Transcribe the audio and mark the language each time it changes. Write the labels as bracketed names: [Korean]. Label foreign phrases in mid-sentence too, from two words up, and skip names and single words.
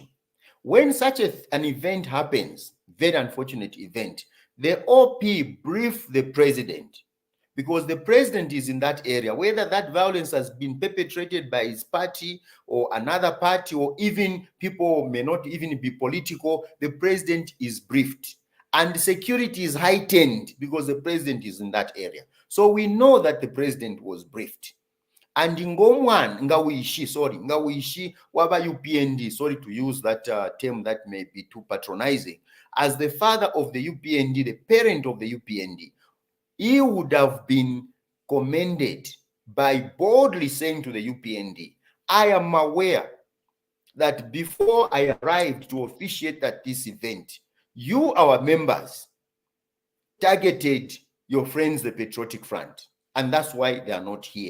[English] When such an event happens, very unfortunate event, the OP brief the president, because the president is in that area, whether that violence has been perpetrated by his party or another party, or even people may not even be political, the president is briefed. And security is heightened because the president is in that area. So we know that the president was briefed. And [Bemba] ngomwan ngawishi waba UPND, [English] sorry to use that term that may be too patronizing, as the father of the UPND, the parent of the UPND, he would have been commended by boldly saying to the UPND, I am aware that before I arrived to officiate at this event, you, our members, targeted your friends, the Patriotic Front, and that's why they are not here.